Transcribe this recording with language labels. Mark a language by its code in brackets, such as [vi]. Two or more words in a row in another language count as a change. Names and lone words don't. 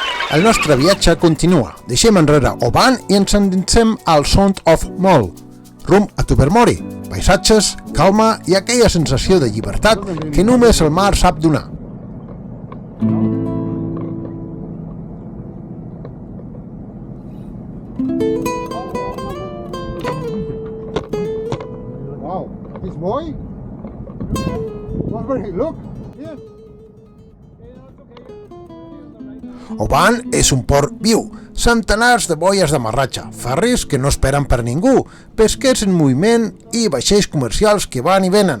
[ca] El nostre viatge continua. Deixem enrere Oban i ens endinsem al Sound of Mull, rumb a Tobermory, paisatges, calma i aquella sensació de llibertat que només el mar sap donar. [en] Wow, this boy? Look. [ca] Oban és un port viu, centenars de boies d'amarratge, ferris que no esperen per ningú, pesquers en moviment i vaixells comercials que van i venen.